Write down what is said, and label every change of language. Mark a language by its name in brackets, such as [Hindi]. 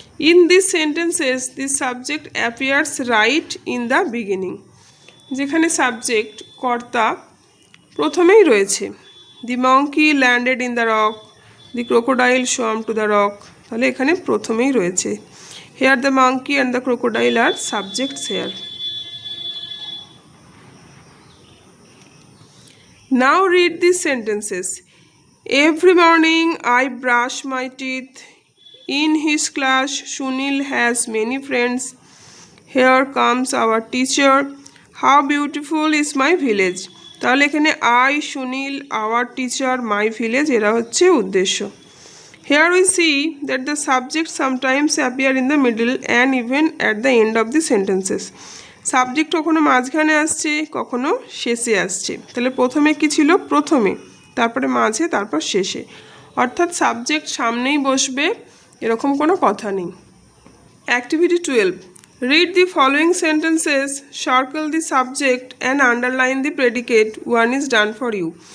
[English] in this sentences the subject appears right in the beginning, [Bangla] যেখানে subject কর্তা প্রথমেই রয়েছে। [English] the monkey landed in the rock, the crocodile swam to the rock, [Bangla] তাহলে এখানে প্রথমেই রয়েছে। [English] Here the monkey and the crocodile are subjects here. Now read these sentences. Every morning I brush my teeth. In his class, Sunil has many friends. Here comes our teacher. How beautiful is my village. [Bangla] তাহলে এখানে [English] I, Sunil, our teacher, my village [Bangla] এরা হচ্ছে উদ্দেশ্য। [English] Here we see that the subject sometimes appear in the middle and even at the end of the sentences. [Bangla] Subject কখনো মাঝখানে আসছে, কখনো শেষে আসছে। তাহলে প্রথমে কি ছিল? প্রথমে, তারপরে মাঝে, তারপর শেষে, অর্থাৎ সাবজেক্ট সামনেই বসবে এরকম কোনো কথা নেই। [English] Activity 12, read the following sentences, circle the subject and underline the predicate, one is done for you.